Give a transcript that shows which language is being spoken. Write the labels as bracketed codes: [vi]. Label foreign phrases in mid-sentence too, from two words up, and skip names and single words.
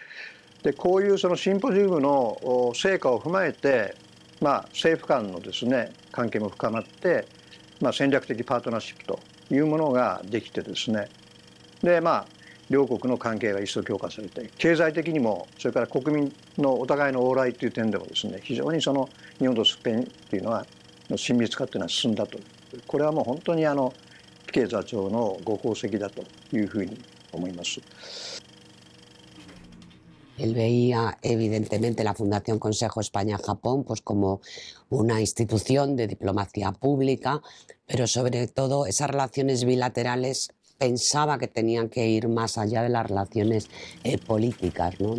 [ja] でこういうシンポジウムの成果を踏まえて、政府間のですね関係も深まって、戦略的パートナーシップというものができてですね、で両国の関係が一層強化されて、経済的にもそれから国民のお互いの往来という点でもですね、非常に日本とスペインというのは親密化というのは進んだと。これはもう本当にピケ座長のご功績だというふうに思います。 [es] Él veía evidentemente la Fundación Consejo España-Japón pues como una institución de diplomacia pública, pero sobre todo esas relaciones bilaterales pensaba que tenían que ir más allá de las relaciones políticas, ¿no?